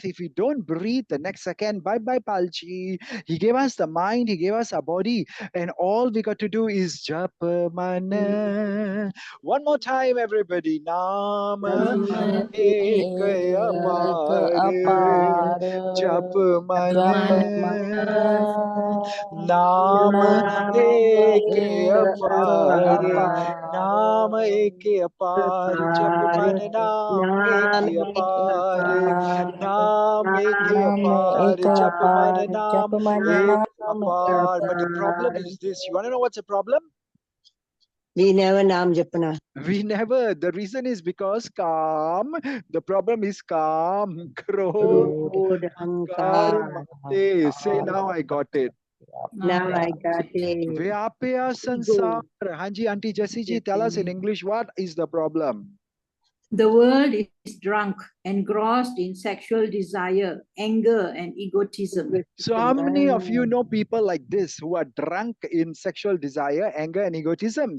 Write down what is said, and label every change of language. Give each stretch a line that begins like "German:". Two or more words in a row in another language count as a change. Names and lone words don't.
English: If we don't breathe the next second, bye-bye, Palchi. He gave us the mind. He gave us our body. And all we got to do is japa mana. One more time, everybody.
Punjabi: ਨਾਮ ਏਕਾ ਅਪਾਰ. ਜਪ ਨਾਮ ਏਕ ਅਪਾਰ ਨਾਮ ਏਕ ਅਪਾਰ ਜਪ ਮਨ ਨਾਮ ਏਕ ਅਪਾਰ ਨਾਮ ਏਕ ਅਪਾਰ ਜਪ ਮਨ ਨਾਮ ਏਕ ਅਪਾਰ.
English: But the problem is this, you want to know what's the problem? We never
Punjabi: ਨਾਮ ਜਪਣਾ.
English: We never. The reason is because kam. The problem is kam. Krodh. Ahankar. Say now I got it. Now I got it.
Punjabi: ਵਿਆਪਿਆ ਸੰਸਾਰ.
English: Hanji, Auntie Jessie ji, tell us in English, what is the problem? The world is drunk, engrossed in sexual desire, anger, and egotism. So how many of you know people like this who are drunk in sexual desire, anger, and egotism?